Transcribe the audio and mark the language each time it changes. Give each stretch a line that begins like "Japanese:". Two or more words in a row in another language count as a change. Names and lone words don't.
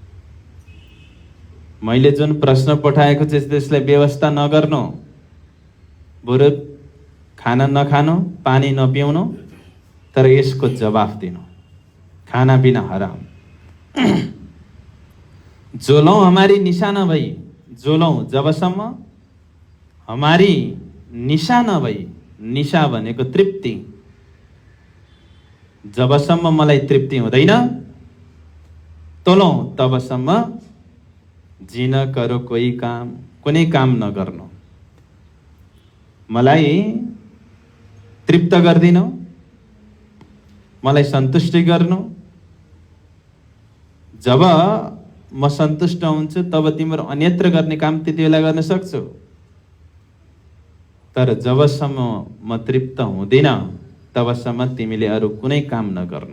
Nepali: मैले जुन प्रश्न पठाएको छु त्यसलाई व्यवस्था नगर्नु, बरु खाना नखानु, पानी नपिउनु, तर यसको जवाफ दिनु।
Hindi: खाना पीना हराम। जोलौं हमारी निशा
Nepali: नभई, जोलौं जबसम्म
Hindi: हमारी निशा
Nepali: नभई, निशा भनेको तृप्ति, जबसम्म मलाई तृप्ति हुँदैन तोलौं तबसम्म
Hindi: जिन करो कोही काम,
Nepali: कुनै काम नगर्नु। मलाई तृप्त गर्दिनौ, मलाई सन्तुष्टि गर्नु। जब म सन्तुष्ट हुन्छु तब तिम्रो अन्यत्र गर्ने काम त्यति बेला गर्न सक्छौ, तर जबसम्म म तृप्त हुँदिन तबसम्म तिमीले अरू कुनै काम नगर्नु।